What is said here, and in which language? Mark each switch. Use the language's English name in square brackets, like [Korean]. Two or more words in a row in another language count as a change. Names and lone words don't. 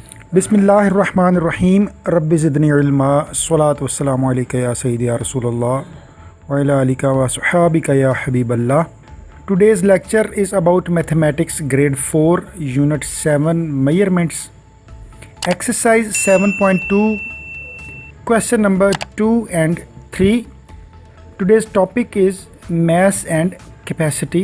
[Arabic] بسم الله الرحمن الرحيم رب زدني علما الصلاة والسلام عليك يا سيدي يا رسول الله وعلى آلك وأصحابك يا حبيب الله. [English] Today's lecture is about mathematics grade 4 unit 7 measurements exercise 7.2 question number 2 and 3. Today's topic is mass and capacity.